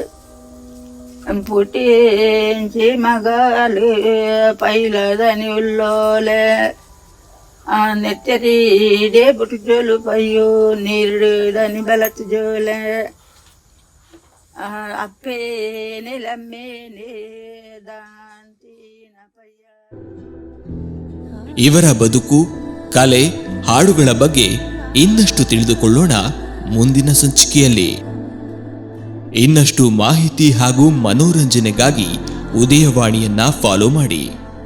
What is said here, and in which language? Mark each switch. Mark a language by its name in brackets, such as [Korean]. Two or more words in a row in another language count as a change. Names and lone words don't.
[Tulu] ಪುಟಿಂಚಿ ಮಗಾಲು ಪೈಲ ದನಿ ಉಲ್ಲೋಲೆ ನೆತ್ತರೀಡೆ ಪುಟ್ಟು ಜೋಲು ಪಯ್ಯೋ ನೀರು ದನಿ ಬಲತ್ತು ಜೋಲೆ ಅಪ್ಪೇನೆ ಲಮ್ಮೇನೆ ದಾಂತಿನ ಪಯ್ಯ. [Kannada] ಇವರ ಬದುಕು, ಕಲೆ, ಹಾಡುಗಳ ಬಗ್ಗೆ ಇನ್ನಷ್ಟು ತಿಳಿದುಕೊಳ್ಳೋಣ ಮುಂದಿನ ಸಂಚಿಕೆಯಲ್ಲಿ. ಇನ್ನಷ್ಟು ಮಾಹಿತಿ ಹಾಗೂ ಮನೋರಂಜನೆಗಾಗಿ ಉದಯವಾಣಿಯನ್ನ ಫಾಲೋ ಮಾಡಿ.